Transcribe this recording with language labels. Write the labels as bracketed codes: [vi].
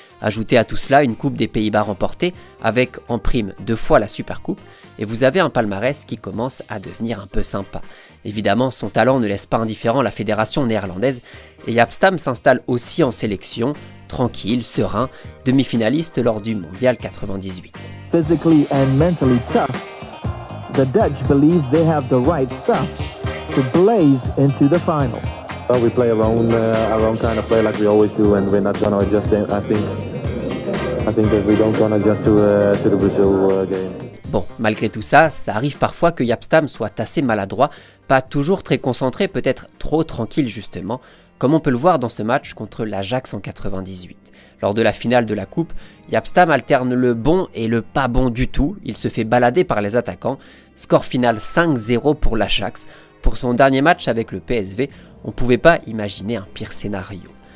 [fr] Ajoutez à tout cela une coupe des Pays-Bas remportée, avec en prime 2 fois la Supercoupe, et vous avez un palmarès qui commence à devenir un peu sympa. Évidemment, son talent ne laisse pas indifférent la fédération néerlandaise, et Jaap Stam s'installe aussi en sélection, tranquille, serein, demi-finaliste lors du Mondial 98. [en] Physically and mentally tough, the Dutch believe they have the right stuff to blaze into the final. Well, we play our own kind of play like we always do, and we're not going to adjust. I think that we don't going to adjust to the Brazil game. [fr] Bon, malgré tout ça, ça arrive parfois que Jaap Stam soit assez maladroit, pas toujours très concentré, peut-être trop tranquille justement, comme on peut le voir dans ce match contre l'Ajax en 98. Lors de la finale de la coupe, Jaap Stam alterne le bon et le pas bon du tout, il se fait balader par les attaquants, score final 5-0 pour l'Ajax. Pour son dernier match avec le PSV, on ne pouvait pas imaginer un pire scénario.